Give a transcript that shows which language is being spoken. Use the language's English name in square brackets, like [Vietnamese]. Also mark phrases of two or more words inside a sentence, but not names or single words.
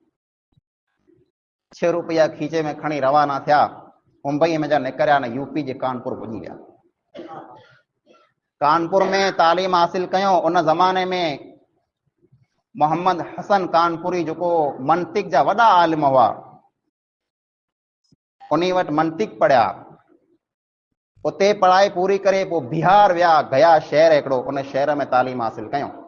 [Sindhi] 6 रुपया खीचे में खणी रवाना थिया मुंबई में जा निकरिया न यूपी जे कानपुर पुॼी विया। कानपुर में तालीम हासिल कयो उन ज़माने में मोहम्मद हसन कानपुरी जो मंतिक जा वॾा आलिम हुआ उन्हीं वटि मंतिक पढ़िया उते पढ़ाई पूरी करे पोइ बिहार विया गया शहर हिकिड़ो उन शहर में तालीम हासिल कयो।